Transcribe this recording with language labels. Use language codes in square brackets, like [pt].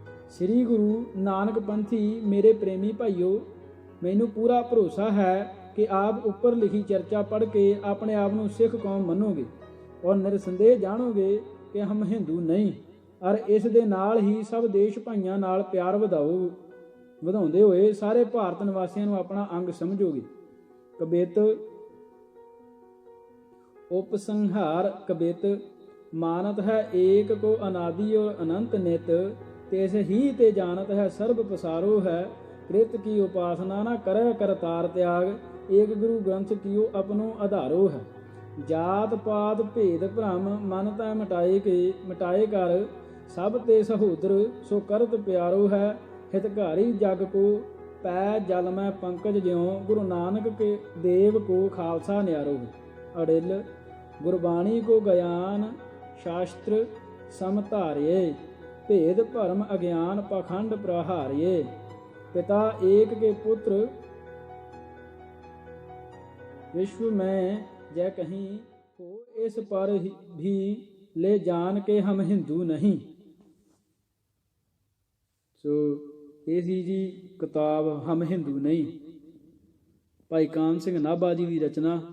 [pa] ਸ੍ਰੀ ਗੁਰੂ ਨਾਨਕ ਪੰਥੀ ਮੇਰੇ ਪ੍ਰੇਮੀ ਭਾਈਓ, ਮੈਨੂੰ ਪੂਰਾ ਭਰੋਸਾ ਹੈ ਕਿ ਆਪ ਉੱਪਰ ਲਿਖੀ ਚਰਚਾ ਪੜ੍ਹ ਕੇ ਆਪਣੇ ਆਪ ਨੂੰ ਸਿੱਖ ਕੌਮ ਮੰਨੋਗੇ ਔਰ ਨਿਰਸੰਦੇਹ ਜਾਣੋਗੇ ਕਿ ਹਮ ਹਿੰਦੂ ਨਹੀਂ, ਔਰ ਇਸ ਦੇ ਨਾਲ ਹੀ ਸਭ ਦੇਸ਼ ਭਾਈਆਂ ਨਾਲ ਪਿਆਰ ਵਧਾਉਂਦੇ ਹੋਏ ਸਾਰੇ ਭਾਰਤ ਨਿਵਾਸੀਆਂ ਨੂੰ ਆਪਣਾ ਅੰਗ ਸਮਝੋਗੇ। [hi] ਕਬਿਤ उपसंहार कबित मानत है एक को अनादि और अनंत नित, तेस ही ते जानत है सर्ब पसारो है, कृत की उपासना न करे करतार त्याग, एक गुरु ग्रंथ कियो अपनो आधारो है। जात पात भेद भ्रम मन तै मिटाए कर, सब ते सहोदर सो करत प्यारो है, हितकारी जग को पै जल में पंकज ज्यों, गुरु नानक के देव को खालसा न्यारो है। अड़िल गुरबाणी को ज्ञान शास्त्र समधारिये, भेद भरम अज्ञान पाखंड प्रहारिये, पिता एक के पुत्र विश्व में जय कहीं हो, इस पर भी ले जान के हम हिंदू नहीं। [pa] सो ਇਹ ਸੀ ਜੀ ਕਿਤਾਬ ਹਮ ਹਿੰਦੂ ਨਹੀਂ, ਭਾਈ ਕਾਨ ਸਿੰਘ ਨਾਭਾ ਜੀ ਦੀ ਰਚਨਾ।